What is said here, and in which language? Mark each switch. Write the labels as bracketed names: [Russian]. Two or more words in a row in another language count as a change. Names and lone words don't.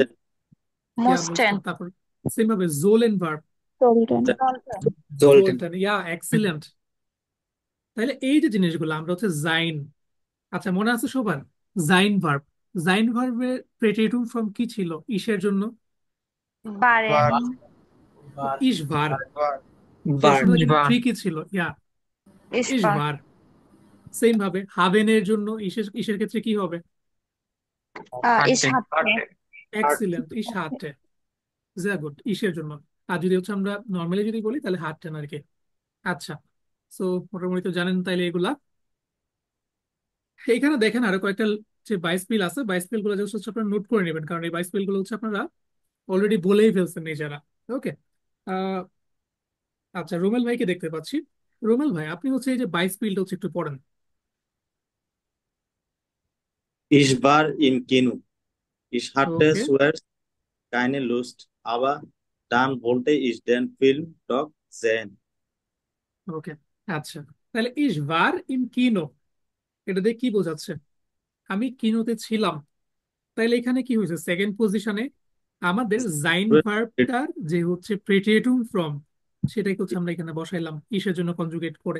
[Bangla] ইয়া [German] Mussten. [Bangla] মুস্তান, তারপর সেম ভাবে জোলেন ভার্ব, [German] Sollten. Sollten. [Bangla] জোলটেন, ইয়া এক্সিলেন্ট। তাহলে এই যে জিনিসগুলো আমরা হচ্ছে জাইন, আচ্ছা মনে আছে সবার? জাইন ভার্ব, জাইন ভার্বের [English] preterite form [Bangla] কি ছিল ইসের জন্য? [German] Waren. War. ich war, এর War. [Bangla] সাথে [German] Ich [Bangla] কিন্তু [German] war. [Bangla] ট্রিকি ছিল, ইয়া [German] Ich Ich war. war. [Bangla] সেম ভাবে হাভেনের জন্য ইসের ইসের ক্ষেত্রে কি হবে? [German] Ich Hatte. hatte. [Bangla] এক্সিলেন্ট, [German] ich hatte, ja gut [Bangla] ইসের জন্য। আর যদি হচ্ছে আমরা নর্মালি যদি বলি তাহলে হাঁটতেন আর কি। আচ্ছা, সো মোটামুটি তো জানেন তাইলে এগুলা। এইখানে দেখেন আরো কয়েকটা যে বাইস পিল আছে, বাইস পিল গুলো জাস্ট হচ্ছে আপনারা নোট করে নেবেন, কারণ এই বাইস পিল গুলো হচ্ছে আপনারা অলরেডি বলেই ফেলছেন নিজেরা। ওকে, আচ্ছা রুমেল ভাইকে দেখতে পাচ্ছি। রুমেল ভাই আপনি হচ্ছে এই যে বাইস পিলটা হচ্ছে একটু পড়েন। [German] Ich war im Kino. Ich hatte [Bangla] ওকে, [German] zuerst keine Lust, aber dann wollte ich den Film doch sehen. [Bangla] ওকে, আচ্ছা, তাহলে [German] ich war im Kino, [Bangla] এটা দিয়ে কি বোঝাচ্ছে? আমি কিনোতে ছিলাম। তাইলে এখানে কি হয়েছে, [English] second position [Bangla] আমাদের জাইন ভার্বটার যে হচ্ছে [English] preterite form [Bangla] সেটাকে হচ্ছে আমরা এখানে বসাইলাম ইসের জন্য কনজুগেট করে।